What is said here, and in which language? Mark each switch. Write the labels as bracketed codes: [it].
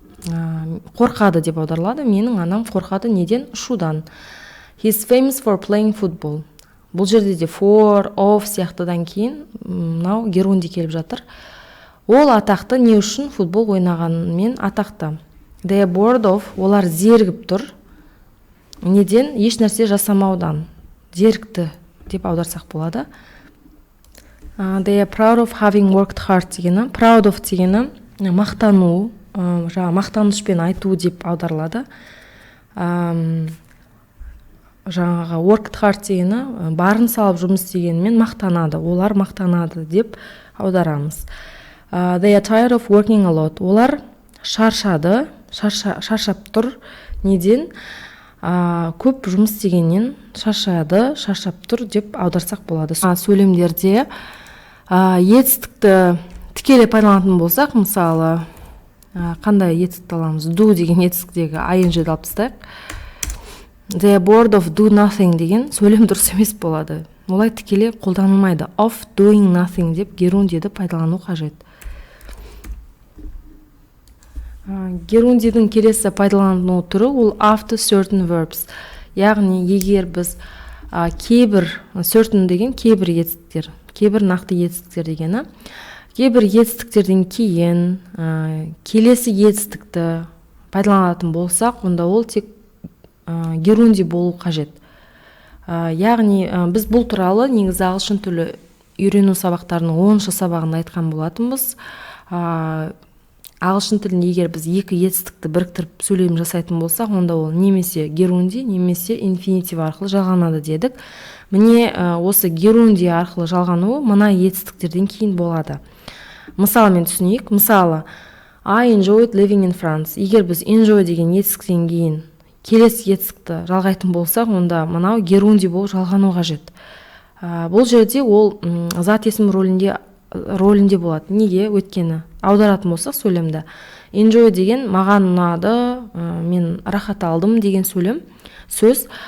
[kk] Қорқады деп аударылады. Менің анам қорқады неден? Ұшудан. [en] He's famous for playing football. [kk] Бұл жерде де for, of сияқтыдан кейін мынау герунди келіп жатыр. Ол атақты не үшін? Футбол ойнағанымен атақты. [en] They are bored of, [kk] олар зергіп тұр. Неден? Еш нәрсе жасамаудан. Зерікті деп аударсақ болады. [en] They are proud of having worked hard [kk] дегені. Proud of дегені мақтану, мақтанышпен айту деп аударылады. Жаңағы worked hard дегені барын салып жұмыс істегенімен мақтанады. Олар мақтанады деп аударамыз. [en] They are tired of working a lot. [kk] Олар шаршады, шаршап тұр. Неден? Көп жұмыс істегеннен шаршады, шаршап тұр деп аударсақ болады. Сөйлемдерде етістікті тікелей пайдаланатын болсақ, мысалы, қандай етістікті аламыз? Do деген етістіктегі ing-ді алып тастайық. [en] They are bored of do nothing [kk] деген сөйлем дұрыс емес болады. Олай тікелей қолданылмайды. [en] Of doing nothing [kk] деп герундиді пайдалану қажет. Герундидің келесі пайдалану түрі ол [en] after certain verbs. [kk] Яғни егер біз кейбір, certain деген кейбір етістіктер, кейбір нақты етістіктер дегені, кейбір етістіктерден кейін келесі етістікті пайдаланатын болсақ, онда ол тек герунди болу қажет. Яғни біз бұл туралы негізі ағылшын тілі үйрену сабақтарының 10-шы сабағында айтқан болатынбыз. Ағылшын тілінде егер біз екі етістікті біріктіріп сөйлем жасайтын болсақ, онда ол немесе герунди, немесе инфинитив арқылы жалғанады дедік. Міне осы герунди арқылы жалғануы мына етістіктерден кейін болады. Мысалмен түсінейік. Мысалы, [en] I enjoyed living in France. [kk] Егер біз enjoy деген етістіктен кейін келесі етістікті жалғайтын болсақ, онда мынау герунди болып жалғану қажет. Бұл жерде ол зат есім рөлінде болады. Неге? Өйткені аударатын болсақ сөйлемді. Enjoy деген маған ұнады, мен рахат алдым деген сөз.